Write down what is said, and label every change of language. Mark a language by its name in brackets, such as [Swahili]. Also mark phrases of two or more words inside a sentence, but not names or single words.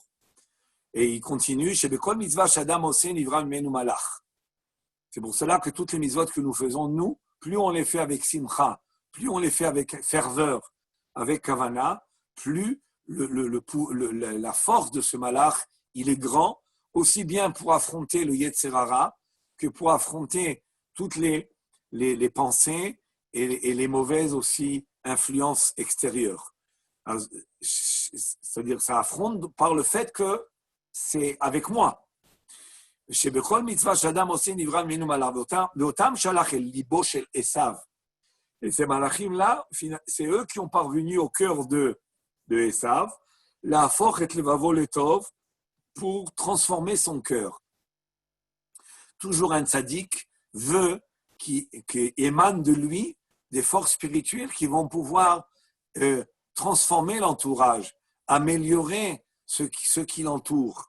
[French] Et il continue, c'est pour cela que toutes les mitzvot que nous faisons, nous, plus on les fait avec simcha, plus on les fait avec ferveur, avec kavana, plus la force de ce malach, il est grand, aussi bien pour affronter le [Hebrew] יצר הרע [French] que pour affronter toutes les pensées et les mauvaises aussi influences extérieures. Alors, c'est-à-dire, ça affronte par le fait que c'est avec moi. [Hebrew] שבכל מצווה שאדם עושה נברא ממנו מעלה, ואותם שלח אל ליבו של עשיו. [French] Et ces malachim-là, c'est eux qui ont parvenu au cœur de Esav, [Hebrew] להפוך את לבבו לטוב, [French] pour transformer son cœur. Toujours un tzaddik veut qui émane de lui des forces spirituelles qui vont pouvoir transformer l'entourage, améliorer ceux qui l'entourent.